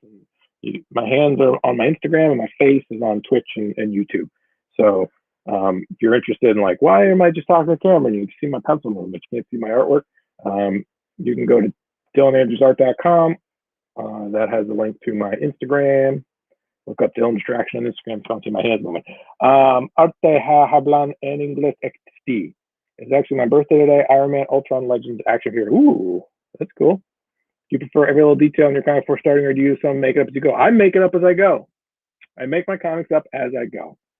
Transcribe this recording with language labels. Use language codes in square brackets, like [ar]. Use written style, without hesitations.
[en] And my hands are on my Instagram, and my face is on Twitch and YouTube. So if you're interested in like, why am I just talking to the camera? And you can see my pencil movement, you can't see my artwork. You can go to DylanAndrewsArt.com. That has a link to my Instagram. Look up Dylan Distraction on Instagram. Can't see my hands moving. [es] Arte hablan en inglés XD. [en] It's actually my birthday today. Iron Man, Ultron, Legends, action hero. Ooh, that's cool. Do you prefer every little detail in your comic before starting, or do you use some make it up as you go? I make it up as I go. I make my comics up as I go.